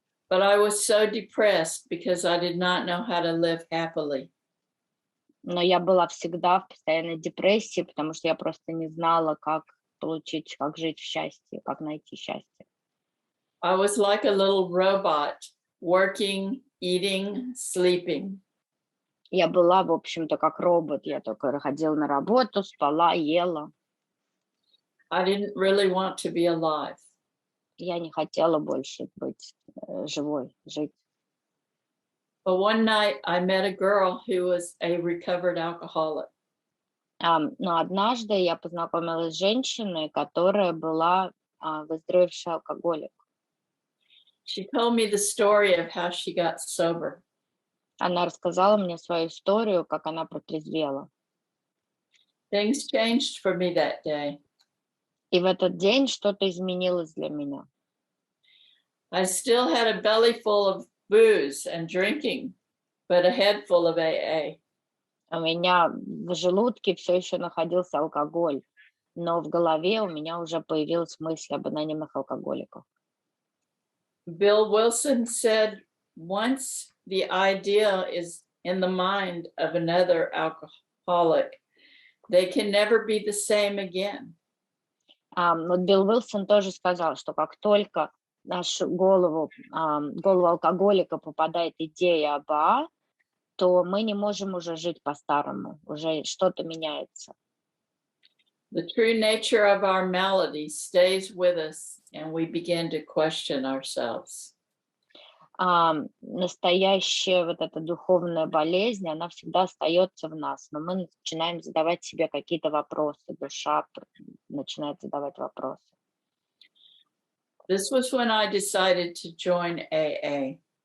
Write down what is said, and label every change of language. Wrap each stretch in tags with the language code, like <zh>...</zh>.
<en>But I was so depressed because I did not know how to live happily.</en> <ru>Но я была всегда в постоянной депрессии, потому что я просто не знала, как получить, как жить в счастье, как найти счастье.</ru> <en>I was like a little robot, working, eating, sleeping.</en> <ru>Я была, в общем-то, как робот. Я только ходила на работу, спала, ела.</ru> <en>I didn't really want to be alive.</en> <ru>Я не хотела больше быть живой, жить.</ru> <en>But one night I met a girl who was a recovered alcoholic.</en> <ru>Но однажды я познакомилась с женщиной, которая была выздоровевший алкоголик.</ru> <en>She told me the story of how she got sober.</en> <ru>Она рассказала мне свою историю, как она протрезвела.</ru> <en>Things changed for me that day.</en> <ru>И в этот день что-то изменилось для меня.</ru> <en>I still had a belly full of booze and drinking, but a head full of AA.</en> <ru>У меня в желудке все еще находился алкоголь, но в голове у меня уже появилась мысль об анонимных алкоголиках.</ru> <en>Bill Wilson said, once the idea is in the mind of another alcoholic, they can never be the same again.</en> <ru>Вот Билл Уилсон тоже сказал, что как только в нашу голову алкоголика попадает идея об АА, то мы не можем уже жить по-старому, уже что-то меняется.</ru> <en>The true nature of our malady stays with us, and we begin to question ourselves.</en> <ru>Настоящая вот эта духовная болезнь, она всегда остается в нас, но мы начинаем задавать себе какие-то вопросы, душа начинает задавать вопросы.</ru> <en>This was when I decided to join AA.</en>